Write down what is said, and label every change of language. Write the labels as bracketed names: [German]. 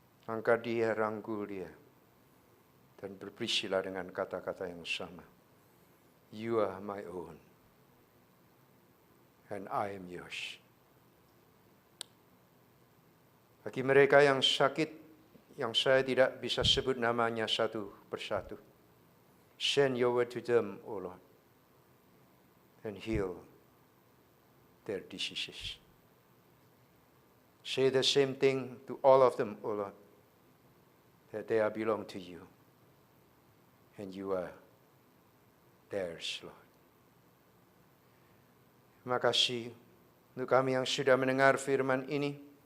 [Indonesian] Angkat dia, rangkul dia, dan berperisilah dengan kata-kata yang sama. [English] You are my own, and I am yours. [Indonesian] Bagi mereka yang sakit, yang saya tidak bisa sebut namanya satu persatu, [English] send your word to them, O Lord, and heal their diseases. Say the same thing to all of them, O Lord, that they are belong to you, and you are theirs, Lord. [Indonesian] Terima kasih untuk kami yang sudah mendengar firman ini.